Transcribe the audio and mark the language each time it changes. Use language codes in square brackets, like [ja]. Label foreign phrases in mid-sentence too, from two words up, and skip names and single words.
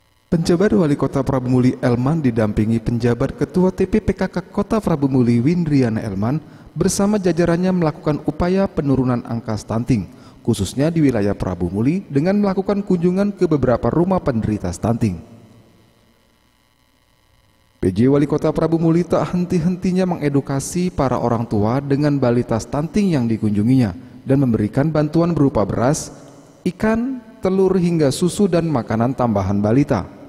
[id] Penjabat Wali Kota Prabu Muli Elman didampingi penjabat Ketua TPPKK Kota Prabu Muli Windriana Elman bersama jajarannya melakukan upaya penurunan angka stunting, khususnya di wilayah Prabu Muli dengan melakukan kunjungan ke beberapa rumah penderita stunting. PJ Wali Kota Prabu Muli tak henti-hentinya mengedukasi para orang tua dengan balita stunting yang dikunjunginya dan memberikan bantuan berupa beras, ikan, telur hingga susu dan makanan tambahan balita.